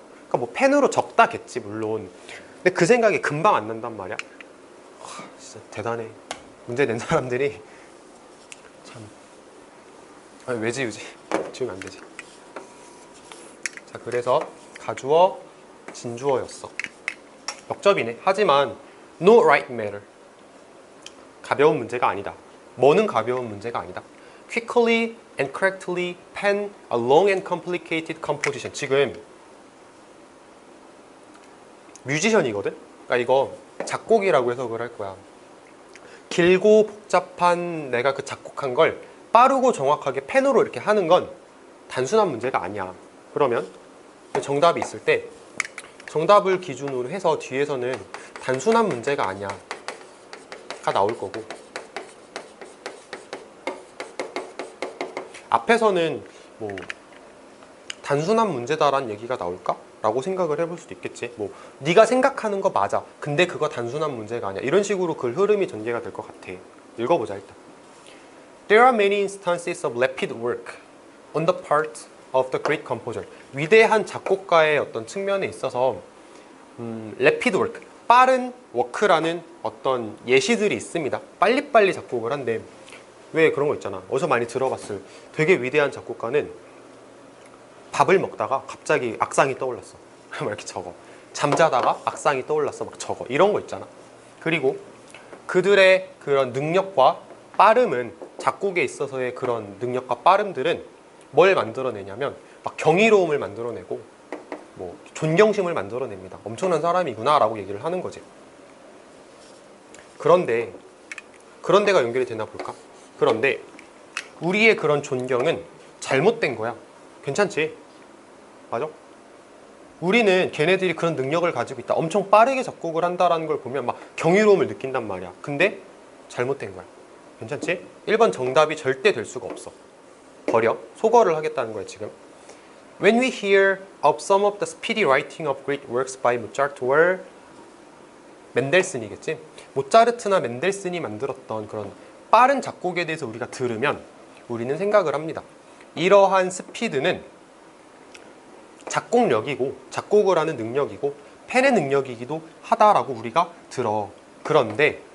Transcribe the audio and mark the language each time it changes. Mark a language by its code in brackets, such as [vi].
[ko] 그러니까 뭐 펜으로 적다겠지 물론. 근데 그 생각이 금방 안 난단 말이야. 진짜 대단해. 문제 낸 사람들이 참. 아니, 왜 지우지? 지우면 안 되지. 자, 그래서 가주어, 진주어였어. 역접이네. 하지만 [en] no right matter. [ko] 가벼운 문제가 아니다. 뭐는 가벼운 문제가 아니다. [en] quickly and correctly pen a long and complicated composition. [ko] 지금 뮤지션이거든? 그러니까 이거 작곡이라고 해석을 할 거야. 길고 복잡한 내가 그 작곡한 걸 빠르고 정확하게 펜으로 이렇게 하는 건 단순한 문제가 아니야. 그러면 정답이 있을 때 정답을 기준으로 해서 뒤에서는 단순한 문제가 아니야 가 나올 거고, 앞에서는 뭐 단순한 문제다라는 얘기가 나올까? 라고 생각을 해볼 수도 있겠지. 뭐 네가 생각하는 거 맞아, 근데 그거 단순한 문제가 아니야, 이런 식으로 글 흐름이 전개가 될 것 같아. 읽어보자 일단. [en] There are many instances of rapid work on the part of the great composer. [ko] 위대한 작곡가의 어떤 측면에 있어서 [en] rapid work, [ko] 빠른 워크라는 어떤 예시들이 있습니다. 빨리빨리 작곡을 한대. 왜 그런 거 있잖아. 어디서 많이 들어봤을 되게 위대한 작곡가는 밥을 먹다가 갑자기 악상이 떠올랐어. 막 이렇게 적어. 잠자다가 악상이 떠올랐어. 막 적어. 이런 거 있잖아. 그리고 그들의 그런 능력과 빠름은, 작곡에 있어서의 그런 능력과 빠름들은 뭘 만들어내냐면 막 경이로움을 만들어내고 뭐 존경심을 만들어냅니다. 엄청난 사람이구나 라고 얘기를 하는 거지. 그런데 그런 데가 연결이 되나 볼까? 그런데 우리의 그런 존경은 잘못된 거야. 괜찮지? 맞아? 우리는 걔네들이 그런 능력을 가지고 있다, 엄청 빠르게 작곡을 한다라는 걸 보면 막 경이로움을 느낀단 말이야. 근데 잘못된 거야. 괜찮지? 1번 정답이 절대 될 수가 없어. 버려. 소거를 하겠다는 거야 지금. [en] When we hear of some of the speedy writing of great works by Mozart or [ko] 멘델슨이겠지? 모차르트나 멘델슨이 만들었던 그런 빠른 작곡에 대해서 우리가 들으면 우리는 생각을 합니다. 이러한 스피드는 작곡력이고 작곡을 하는 능력이고 펜의 능력이기도 하다라고 우리가 들어. 그런데